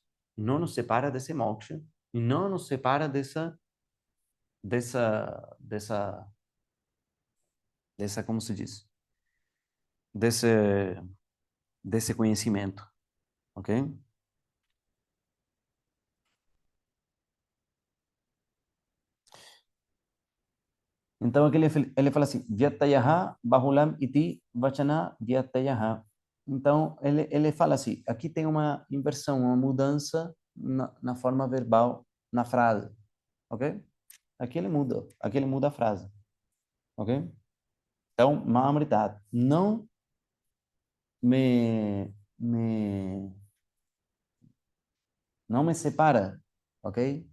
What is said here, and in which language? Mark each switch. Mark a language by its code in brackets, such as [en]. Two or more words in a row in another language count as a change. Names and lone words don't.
[pt] Não nos separa desse moksha e não nos separa dessa, como se diz? Desse, desse conhecimento, ok? Então, aqui ele fala assim, [sa] व्यत्ययः बहुलम् इति वचनात् व्यत्ययः. [pt] Então, ele fala assim, aqui tem uma inversão, uma mudança na forma verbal, na frase, ok? Aqui ele muda a frase, ok? Então, Mahamritat, não me Não me separa, ok?